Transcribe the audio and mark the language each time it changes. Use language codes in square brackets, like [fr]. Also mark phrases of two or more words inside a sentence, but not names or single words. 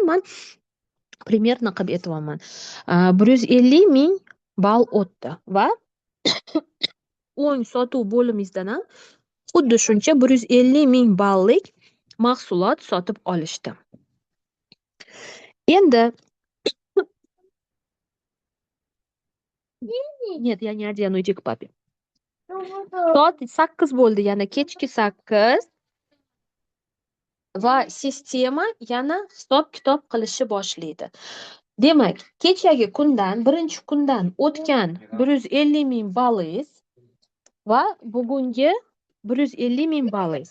[uz] Men primerni qilib aytyapman. 150 ming ball o'tdi va o'ng sotuv bo'limingizdan ham xuddi shuncha 150 ming ballik mahsulot sotib olishdi. [ru] Endi Нет, я не одену, иди к папе. [uz] Soat 8 bo'ldi, yana kechki 8 va sistema yana hisob-kitob qilishni boshlaydi. Demak, kechagi kundan, birinchi kundan o'tgan 150 ming ballingiz va bugungi 150 ming ballingiz.